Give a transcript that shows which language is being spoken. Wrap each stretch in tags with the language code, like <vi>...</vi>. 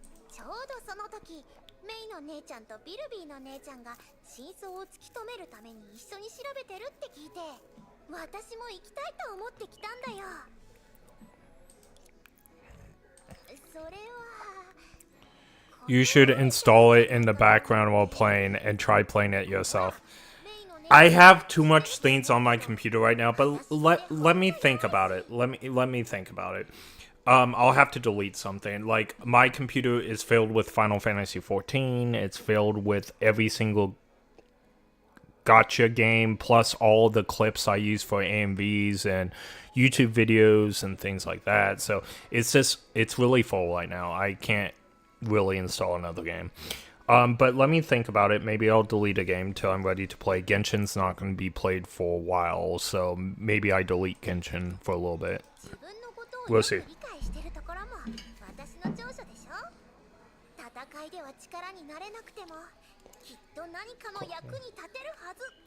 <ja>ちょうどその時、メイの姉ちゃんとビルビーの姉ちゃんが真相を突き止めるために一緒に調べてるって聞いて。私も行きたいと思ってきたんだよ。それは</ja> <en>You should install it in the background while playing and try playing it yourself. I have too much things on my computer right now, but let me think about it. Let me think about it. I'll have to delete something. Like, my computer is filled with Final Fantasy XIV. It's filled with every single gotcha game, plus all the clips I use for AMVs and YouTube videos and things like that. So it's really full right now. I can't really install another game. But let me think about it. Maybe I'll delete a game till I'm ready to play. Genshin's not going to be played for a while, so maybe I delete Genshin for a little bit.</en> <ja>自分のことを</ja> <en>We'll</en> <ja>よく</ja> <en>see.</en> <ja>理解してるところも私の長所でしょ。戦いでは力になれなくてもきっと何かの役に立てるはず。</ja>